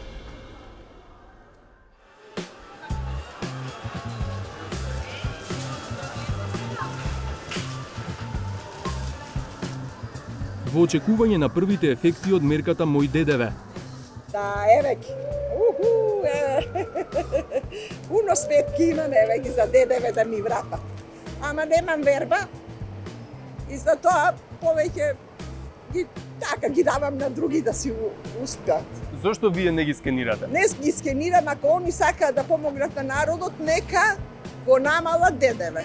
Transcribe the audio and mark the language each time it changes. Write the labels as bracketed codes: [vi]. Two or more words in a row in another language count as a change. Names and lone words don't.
[mk] Во очекување на првите ефекти од мерката Мој ДДВ, Da, еве ги. Пуно сметки имам, еве ги за ДДВ да ми врата. Ама немам верба и за тоа повеќе ги давам на други да си успеат. Зошто вие не ги скенирате? Не ги скенирам, ако они сакаат да помогнат на народот, нека го намалат ДДВ.